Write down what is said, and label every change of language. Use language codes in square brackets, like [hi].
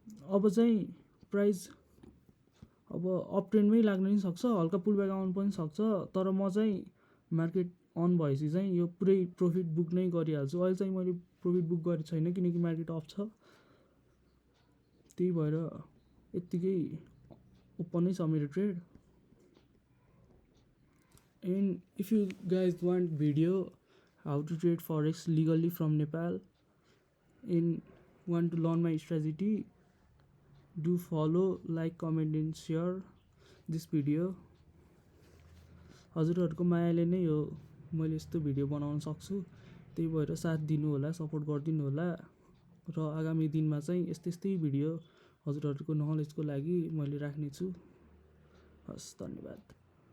[ne] अब चाहिँ प्राइस अब अप ट्रेन्डमै लाग्न पनि सक्छ, हल्का पुल ब्याक आउनु पनि सक्छ, तर म चाहिँ मार्केट अन भएपछि चाहिँ यो पुरै प्रफिट बुक नै गरिहाल्छु। अहिले चाहिँ मैले प्रफिट बुक गरेको छैन किनकि मार्केट अफ छ, त्यही भएर यत्तिकै ओपनै छ मेरो trade. [en] And if you guys want video how to trade forex legally from Nepal and want to learn my strategy, do follow, like, comment and share this video. [ne] हजुरहरूको मायाले नै हो मैले यस्तो भिडियो बनाउन सक्छु, त्यही भएर साथ दिनु होला, सपोर्ट गरिदिनु होला, र आगामी दिनमा चाहिँ यस्तै भिडियो हजुरहरूको नलेजको लागि मैले राख्नेछु। हस्, धन्यवाद।